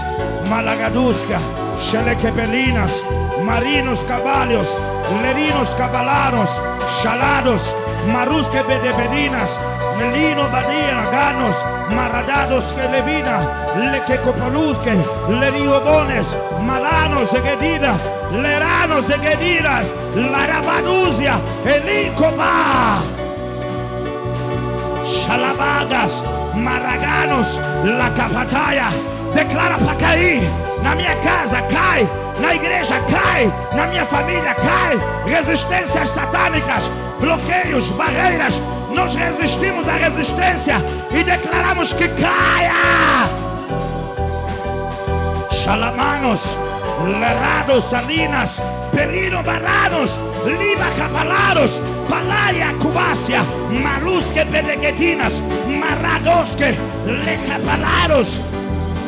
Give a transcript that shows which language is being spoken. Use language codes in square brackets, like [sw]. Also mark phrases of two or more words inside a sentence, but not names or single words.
[pt] Malagaduska, Shelequebelinas, Marinos Caballos, Lerinos Cabalaros, Shalados, Marusque Bedeberinas, Melino Badiaganos, Maradados Kelevina, Lequecopalusque, Leriobones, Malanos Egedidas, Leranos Egedidas, Larabaduzia, Elicoba, Shalabagas, Maraganos, La Capataia. Declara para cair na minha casa, cai na igreja, cai na minha família, cai. Resistências satânicas, bloqueios, barreiras. Nós resistimos à resistência e declaramos que caia. Shalamanos, Lerados, Salinas, Pelino Barranos, Liba Capalaros, Palaya Cubácia, Malusque Pedeguetinas, Marradosque, Lecapalaros,